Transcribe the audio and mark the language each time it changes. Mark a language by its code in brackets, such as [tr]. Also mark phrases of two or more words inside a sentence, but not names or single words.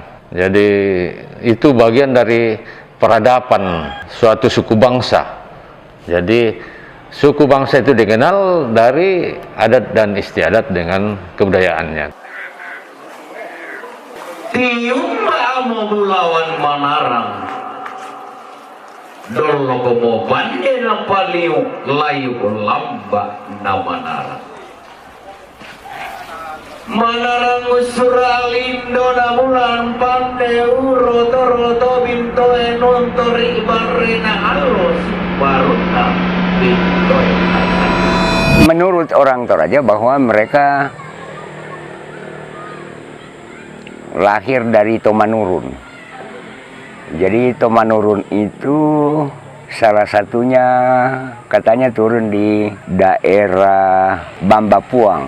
[id] Jadi itu bagian dari peradaban suatu suku bangsa. Jadi suku bangsa itu dikenal dari adat dan istiadat dengan kebudayaannya. [sda] Tium mau bulawan Manarang dolo kemoban ena paliu layu lamba na Manarang usuralindo na bulan pandeu roto binto enon tori barena alos baruta binto. [id] Menurut orang Toraja bahwa mereka lahir dari Tomanurun. Jadi Tomanurun itu salah satunya katanya turun di daerah Bambapuang.